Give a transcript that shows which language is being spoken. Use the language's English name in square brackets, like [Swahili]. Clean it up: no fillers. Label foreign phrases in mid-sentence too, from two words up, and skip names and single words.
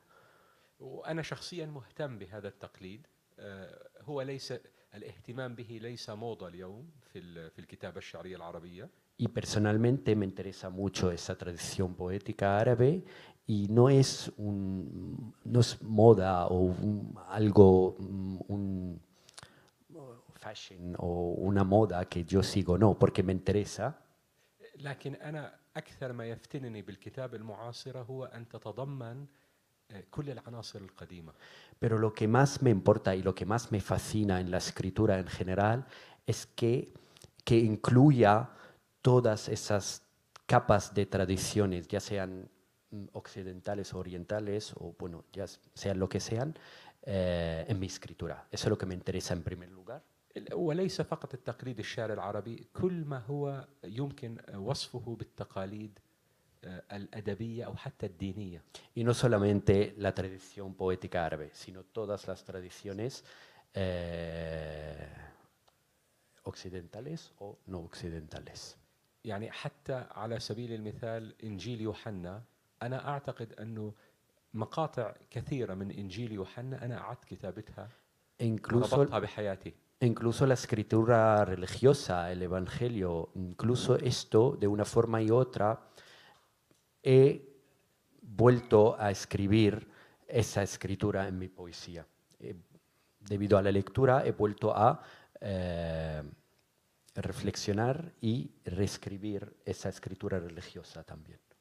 [Arabic] وأنا شخصيا مهتم بهذا التقليد. هو ليس الاهتمام به ليس موضة اليوم في الكتابة الشعرية العربية. [Spanish] Y personalmente me interesa mucho esa tradición poética árabe y no es moda o un fashion o una moda que yo sigo, no, porque me interesa. [Arabic] لكن أنا أكثر ما يفتنني بالكتابة المعاصرة هو أن تتضمن كل العناصر القديمة. [Spanish] Pero lo que más me importa y lo que más me fascina en la escritura en general es que incluya todas esas capas de tradiciones, ya sean occidentales o orientales, o bueno, ya sean lo que sean, en mi escritura. Eso es lo que me interesa en primer lugar. [Arabic] وليس فقط التقليد الشعر العربي، كل ما هو يمكن وصفه بالتقاليد الأدبية أو حتى الدينية. [Spanish] Y no solamente la tradición poética árabe, sino todas las tradiciones occidentales o no occidentales. [Arabic] يعني حتى على سبيل المثال إنجيل يوحنا، أنا أعتقد أنه مقاطع كثيرة من إنجيل يوحنا أنا أعدت كتابتها وربطتها بحياتي. [Spanish] Incluso la escritura religiosa, el Evangelio, incluso esto, de una forma y otra, he vuelto a escribir esa escritura en mi poesía. Debido a la lectura, he vuelto a reflexionar y reescribir esa escritura religiosa también.